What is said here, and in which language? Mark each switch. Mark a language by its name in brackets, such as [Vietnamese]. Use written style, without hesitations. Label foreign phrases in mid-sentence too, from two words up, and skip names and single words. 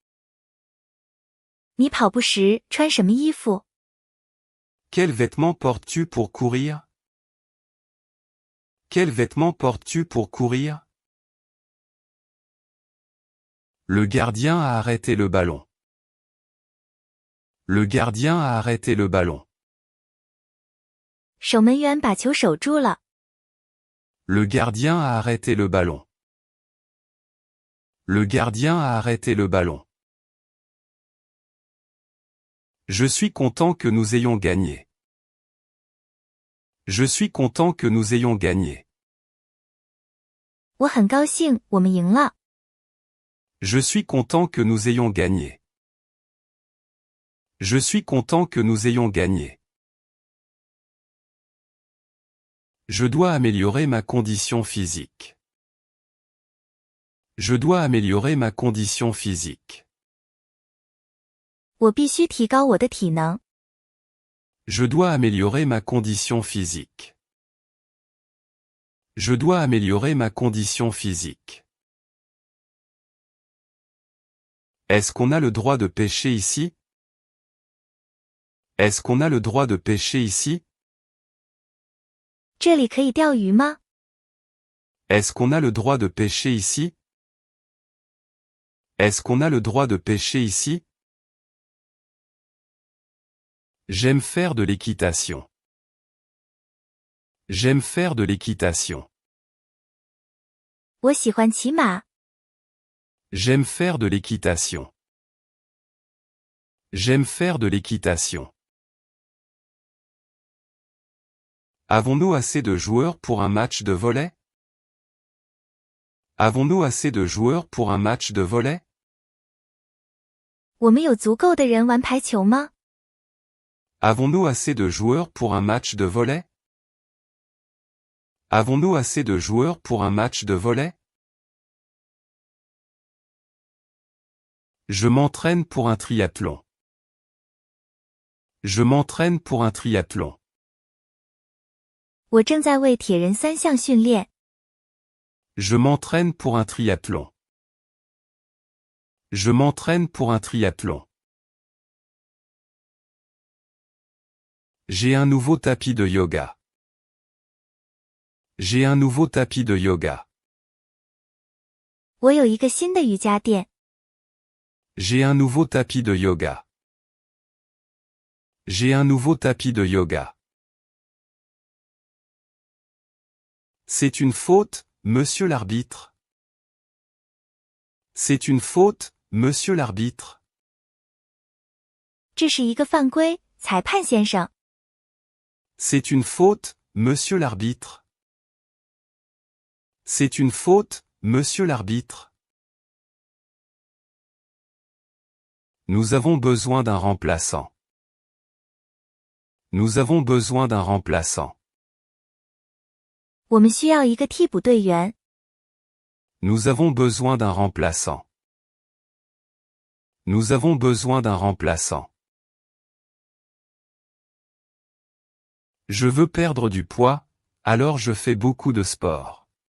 [Chinese] 你跑步时穿什么衣服？ [French] Quels vêtements portes-tu pour courir? Quels vêtements portes-tu pour courir? Le gardien a arrêté le ballon. Le gardien a arrêté le ballon. [Chinese] 守门员把球守住了。 [French] Le gardien a arrêté le ballon. Le gardien a arrêté le ballon. Je suis content que nous ayons gagné. Je suis content que nous ayons gagné. [Chinese] 我很高兴我们赢了。 [French] Je suis content que nous ayons gagné. Je suis content que nous ayons gagné. Je dois améliorer ma condition physique. Je dois améliorer ma condition physique. [Chinese] 我必须提高我的体能。 [French] Je dois améliorer ma condition physique. Je dois améliorer ma condition physique. Est-ce qu'on a le droit de pêcher ici? Est-ce qu'on a le droit de pêcher ici? [Chinese] 这里可以钓鱼吗？ [French] Est-ce qu'on a le droit de pêcher ici? Est-ce qu'on a le droit de pêcher ici? J'aime faire de l'équitation. J'aime faire de l'équitation. [Chinese] 我喜欢骑马。 [French] J'aime faire de l'équitation. J'aime faire de l'équitation. Avons-nous assez de joueurs pour un match de volley? Avons-nous assez de joueurs pour un match de volley? [Chinese] 我们有足够的人玩排球吗？ [French] Avons-nous assez de joueurs pour un match de volley? Avons-nous assez de joueurs pour un match de volley? Je m'entraîne pour un triathlon. Je m'entraîne pour un triathlon. [Chinese] 我正在为铁人三项训练。 [French] Je m'entraîne pour un triathlon. Je m'entraîne pour un triathlon. J'ai un nouveau tapis de yoga. J'ai un nouveau tapis de yoga. [Chinese] 我有一个新的瑜伽垫。 [French] J'ai un nouveau tapis de yoga. J'ai un nouveau tapis de yoga. C'est une faute, monsieur l'arbitre. C'est une faute, monsieur l'arbitre. [Chinese] 这是一个犯规，裁判先生。 [French] C'est une faute, monsieur l'arbitre. C'est une faute, monsieur l'arbitre. Nous avons besoin d'un remplaçant. Nous avons besoin d'un remplaçant. [Chinese] 我们需要一个替补队员。 [French] Nous avons besoin d'un remplaçant. Nous avons besoin d'un remplaçant. Je veux perdre du poids, alors je fais beaucoup de sport.